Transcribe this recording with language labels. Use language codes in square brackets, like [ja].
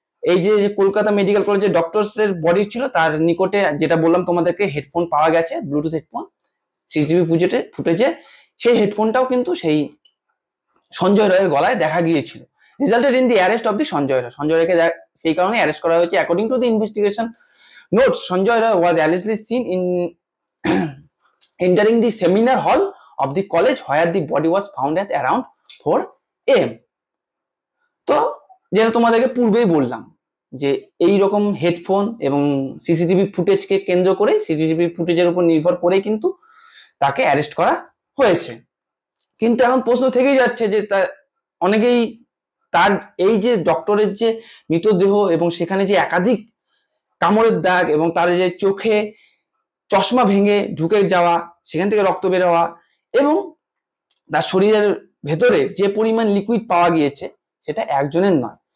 [bn] এই যে কলকাতা মেডিকেল কলেজের ডক্টরস এর বডি ছিল, তার নিকটে যেটা বললাম তোমাদেরকে হেডফোন পাওয়া গেছে, ব্লুটুথ হেডফোন, সিসিটিভি ফুটেজে সেই হেডফোনটাও কিন্তু সেই সঞ্জয় রায়ের গলায় দেখা গিয়েছিল। [en] Resulted in the arrest of the Sanjay Roy. [bn] Sanjay রায়কে সেই কারণে অ্যারেস্ট করা হয়েছে। [en] According to the investigation notes, Sanjay Roy was allegedly seen in entering the seminar hall of the college where the body was found at around 4 AM। [bn] তো যেটা তোমাদেরকে পূর্বেই বললাম যে এই রকম হেডফোন এবং সিসিটিভি ফুটেজকে কেন্দ্র করে, সিসিটিভি ফুটেজের উপর নির্ভর করে কিন্তু তাকে অ্যারেস্ট করা হয়েছে। কিন্তু এখন প্রশ্ন থেকেই যাচ্ছে যে অনেকেই তার এই যে ডক্টরের যে মৃতদেহ এবং সেখানে যে একাধিক কামড়ের দাগ এবং তার যে চোখে চশমা ভেঙে ঢুকে যাওয়া, সেখান থেকে রক্ত বের হওয়া এবং তার শরীরের ভেতরে যে পরিমাণ লিকুইড পাওয়া গিয়েছে সেটা একজনের নয়।